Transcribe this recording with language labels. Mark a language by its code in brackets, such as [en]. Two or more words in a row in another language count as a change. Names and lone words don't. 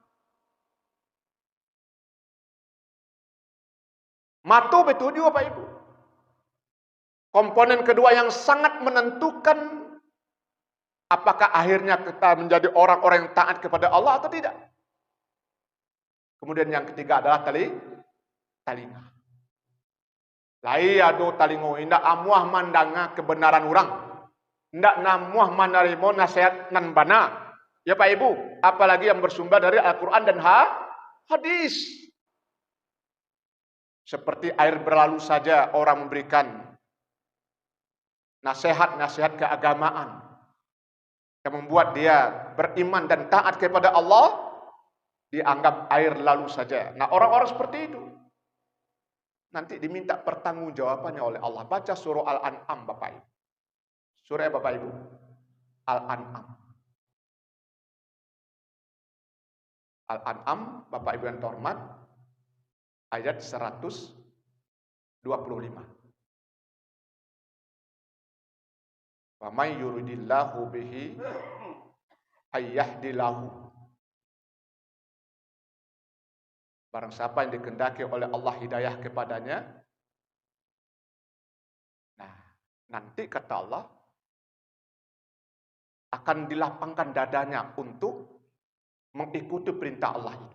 [id] Mata betul juga Pak Ibu. Komponen kedua yang sangat menentukan apakah akhirnya kita menjadi orang-orang yang taat kepada Allah atau tidak. Kemudian yang ketiga adalah telinga. [min] Lai ado talingo indak amuah mandanga kebenaran orang. Ndak namuah menerima nasihat nan bana. [id] Ya Pak Ibu, apalagi yang bersumber dari Al-Quran dan hadis. Seperti air berlalu saja orang memberikan nasihat-nasihat keagamaan yang membuat dia beriman dan taat kepada Allah, dianggap air lalu saja. Nah, orang-orang seperti itu nanti diminta pertanggungjawabannya oleh Allah. Baca surah Al-An'am Bapak Ibu. Surah Bapak Ibu, Al-An'am. Al-An'am, Bapak Ibu yang terhormat, ayat 125. [ar] ومن يرد الله به أن يهديه. [id] Barang siapa yang dikehendaki oleh Allah hidayah kepadanya, nah, nanti kata Allah akan dilapangkan dadanya untuk mengikuti perintah Allah itu.